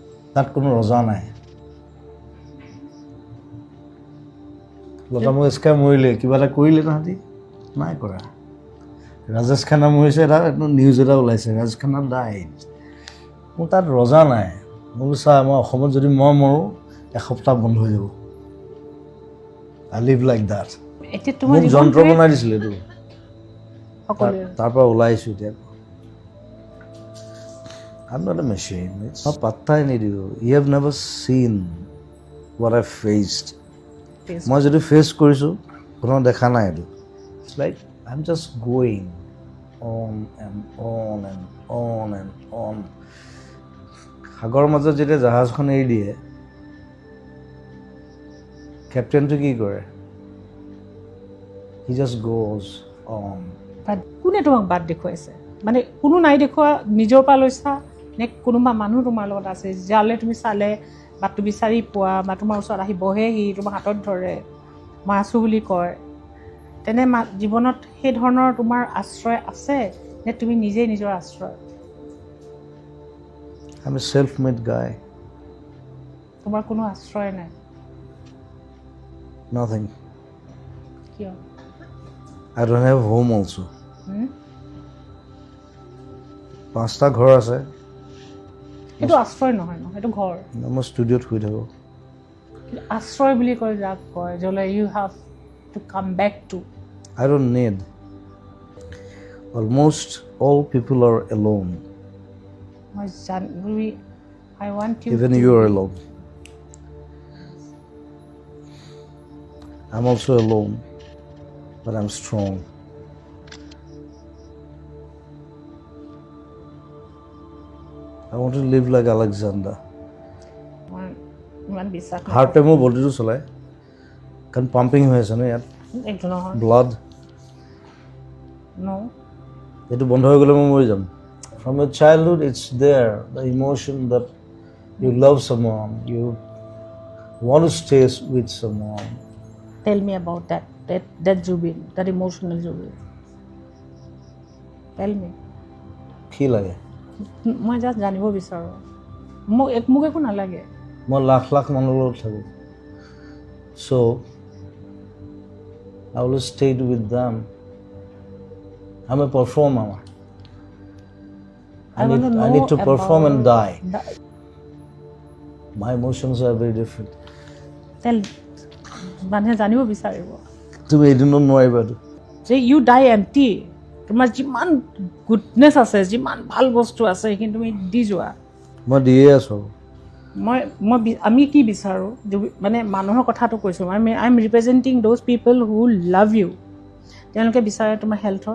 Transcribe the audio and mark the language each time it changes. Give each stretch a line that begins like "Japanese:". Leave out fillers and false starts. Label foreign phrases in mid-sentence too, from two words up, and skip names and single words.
Assamese: তাত কোনো ৰজা নাই লতা মংগেশকাৰ মৰিলে কিবা এটা কৰিলে তাহাঁতি নাই কৰা ৰাজেশ খান্না মৰিছে এটা নিউজ এটা ওলাইছে ৰাজেশ খান্না ডাইড মোৰ তাত ৰজা নাই মোৰ চা মই অসমত যদি মই মৰোঁ এসপ্তাহ বন্ধ হৈ যাব
English: I live like that
Assamese: এতিয়া তোমাৰ মোক যন্ত্ৰ বনাই দিছিলে এইটো সকলোৱে তাৰ পৰা ওলাই আহিছোঁ এতিয়া
English: I'm not a machine. It's not pattai nidiyo. You have never seen what I've faced.
Assamese: মই যদি ফেচ কৰিছোঁ কোনো দেখা নাই এইটো
English: It's like I'm just going on and on and on and on.
Assamese: সাগৰৰ মাজত যেতিয়া জাহাজখন এৰি দিয়ে কেপ্টেইনটো কি কৰে
English: He just goes on.
Assamese: কোনে তোমাক বাট দেখুৱাইছে মানে কোনো নাই দেখুওৱা নিজৰ পৰা লৈছা নে কোনোবা মানুহ তোমাৰ লগত আছে যালে তুমি চালে বাটটো বিচাৰি পোৱা বা তোমাৰ ওচৰত আহি বহেহি তোমাৰ হাতত ধৰে মই আছোঁ বুলি কয় তেনে জীৱনত সেই ধৰণৰ তোমাৰ আশ্ৰয় আছে নে তুমি নিজেই নিজৰ আশ্ৰয়
English: I'm a self-made guy.
Assamese: তোমাৰ কোনো আশ্ৰয় নাই
English: Nothing.
Assamese: কিয়
English: I don't have home also.
Assamese: 5টা ঘৰ আছে সেইটো আশ্ৰয় নহয় ন সেইটো ঘৰ মই ষ্টুডিঅ'ত শুই থাকোঁ কিন্তু আশ্ৰয় বুলি কয় যাক কয় য'লে
English: you have to come back to I don't need. Almost all people are alone. মই I want you Even to you are alone. I'm also alone, but I'm strong. I want to live like Alexander.
Assamese: ইমান বিশ্বাস হাৰ্টে মোৰ বডিটো চলায় কাৰণ পাম্পিং হৈ আছে ন ইয়াত এইটো নহয় ব্লাড ন এইটো বন্ধ হৈ গ'লে মই মৰি যাম
English: From your childhood it's there the emotion that you love someone you want to stay with someone. Tell me about that Jubin, that emotional Jubin. Tell me.
Assamese: কি লাগে মই জাষ্ট জানিব বিচাৰোঁ মোক একো নালাগে মই লাখ লাখ মানুহৰ লগত থাকোঁ
English: so I always stayed with them. I'm a performer. I need to perform and die. My emotions are very different.
Assamese: মানুহে জানিব বিচাৰিব তুমি এদিনত নোৱাৰিবা যে
English: you die empty
Assamese: তোমাৰ যিমান গুডনেছ আছে যিমান ভাল বস্তু আছে সেইখিনি তুমি দি যোৱা মই দিয়ে আছোঁ আমি কি বিচাৰোঁ মানে মানুহৰ কথাটো কৈছোঁ
English: I am representing those people who love you
Assamese: তেওঁলোকে বিচাৰে তোমাৰ হেল্থৰ